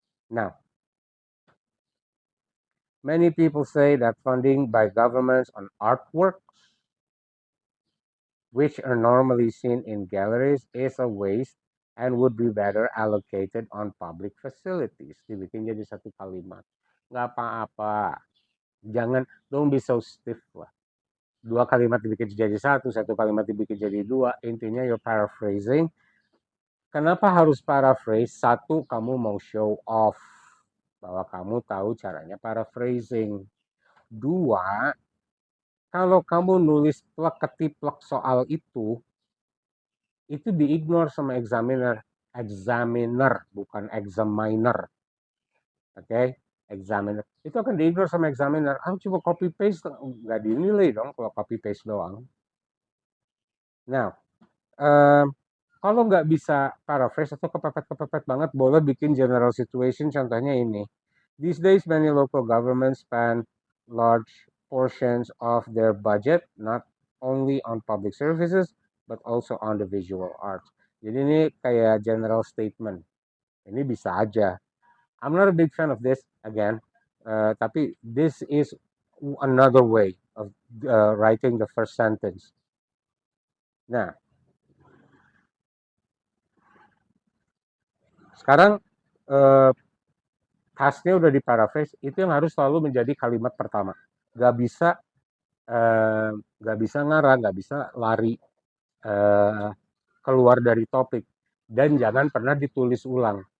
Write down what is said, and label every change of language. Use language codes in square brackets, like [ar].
[en] Now, many people say that funding by governments on artworks, which are normally seen in galleries, is a waste and would be better allocated on public facilities. [id] Dibikin jadi satu kalimat. Nggak apa-apa. Jangan, [en] don't be so stiff [id] lah. 2 kalimat dibikin jadi satu kalimat dibikin jadi 2. Intinya [en] you're paraphrasing. [id] Kenapa harus paraphrase? 1, kamu mau [en] show off [id] bahwa kamu tahu caranya paraphrasing. 2, kalau kamu nulis plek-ketiplek soal itu di-ignore sama examiner. Examiner, bukan examiner. Oke? Examiner. Itu akan di-ignore sama examiner. Cuma copy paste, nggak dinilai dong kalau copy paste doang. Nah, kalau nggak bisa paraphrase atau kepepet-kepepet banget, boleh bikin general situation. Contohnya ini. [en] These days, many local governments spend large portions of their budget not only on public services, but also on the visual arts. [id] Jadi ini kayak general statement. Ini bisa aja. [en] I'm not a big fan of this, again, [id] tapi [en] this is another way of writing the first sentence. [id] Nah, sekarang khasnya udah diparaphrase, itu yang harus selalu menjadi kalimat pertama. Gak bisa ngarang, gak bisa lari keluar dari topik, dan jangan pernah ditulis ulang.